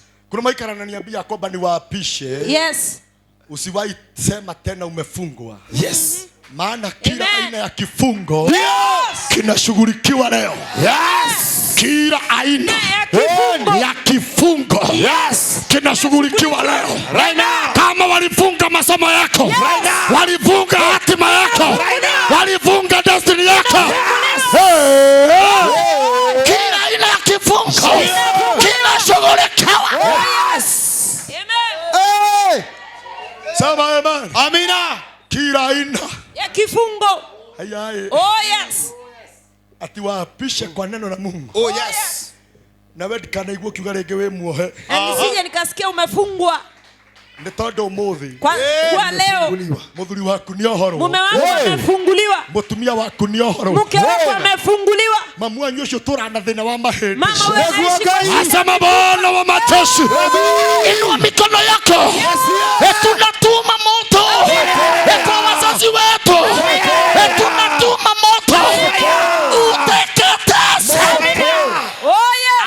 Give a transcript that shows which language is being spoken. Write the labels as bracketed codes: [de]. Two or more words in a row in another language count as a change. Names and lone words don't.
[sw] Kuna malaika ananiambia kwamba niwaapishe. [en] Yes. [sw] Usiwahi sema tena umefungwa. [en] Yes. [sw] Maana kila [en] Amen. [sw] aina ya kifungo [en] Yes. [sw] kinashughulikiwa leo. [en] Yes. [sw] Kila aina kifungo. ya kifungo kinashughulikiwa leo. [en] Right now. [sw] Kama walifunga masomo yako, [en] Right now. [sw] walifunga hatima yako, [en] Right now. [sw] walifunga destiny yako. Kila aina ya kifungo kinashughulikiwa. [en] Hey! [sw] Sema amen. Amina. Kila aina Ya kifungo. ayaye [en] Oh yes. [sw] atiwaapishe kwa neno la Mungu. [en] Oh yes. [ki] Na wewe ndikanaigua kiuga rĩngĩ wĩ muohe [sw] Na nisije nikasikia umefungwa. [ki] nĩ tondũ ũmũthĩ [sw] Kwa leo [ki] mũthuri waku nĩ ohorwo, [sw] mume wangu amefunguliwa. [ki] mũtumia waku nĩ ohorwo, [sw] Mke wako amefunguliwa. [ki] mamu wanyu ũcio tũra na thĩna wa mahĩndĩ. [sw] Mama wewe unaishi kwa shida. Asema Bwana wa majeshi, inua mikono yako, tunatuma moto kwa wazazi wetu, tunatuma moto uteketeze [en] Oh yes.